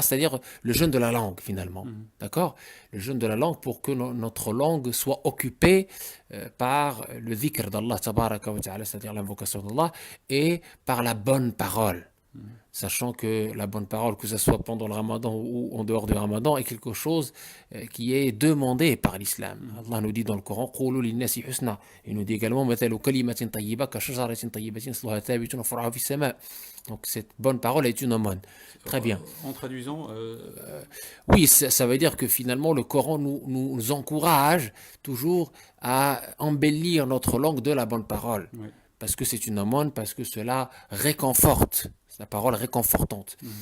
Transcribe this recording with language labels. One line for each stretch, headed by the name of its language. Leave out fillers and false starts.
French: C'est-à-dire le jeûne de la langue finalement. D'accord? Le jeûne de la langue pour que notre langue soit occupée par le dhikr d'Allah, tabaraka wa ta'ala, c'est-à-dire l'invocation d'Allah, et par la bonne parole. Sachant que la bonne parole, que ce soit pendant le ramadan ou en dehors du ramadan, est quelque chose qui est demandé par l'islam. Allah nous dit dans le Coran,
Arabic: قولوا للناس حسنا.
French: Il nous dit également,
Arabic: مثل كلمة طيبة كشجرة طيبة أصلها ثابت وفرعها في السماء.
French: Donc cette bonne parole est une aumône. Très bien. En traduisant, Oui, ça veut dire que finalement le Coran nous encourage toujours à embellir notre langue de la bonne parole. oui. Parce que c'est une aumône, parce que cela réconforte. C'est la parole réconfortante.